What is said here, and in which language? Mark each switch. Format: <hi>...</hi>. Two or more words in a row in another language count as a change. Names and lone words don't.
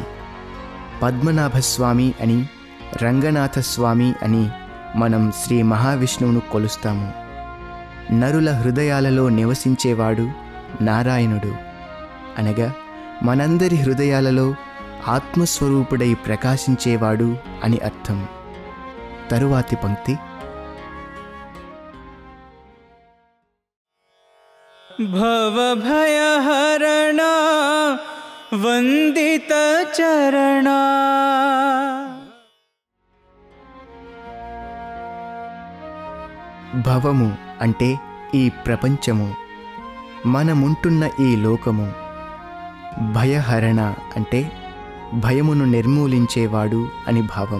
<te>పద్మనాభస్వామి అని, రంగనాథస్వామి అని మనం శ్రీ మహావిష్ణువును కొలుస్తాము. నరుల హృదయాలలో నివసించేవాడు నారాయణుడు. అనగా మనందరి హృదయాలలో ఆత్మస్వరూపుడై ప్రకాశించేవాడు అని అర్థం. తరువాతి పంక్తి</te> <sa>भवभयहरण वंदित चरण।</sa> <te>భవము అంటే ఈ ప్రపంచము, మనముంటున్న ఈ లోకము. భయహరణ అంటే భయమును నిర్మూలించేవాడు అని భావం.</te>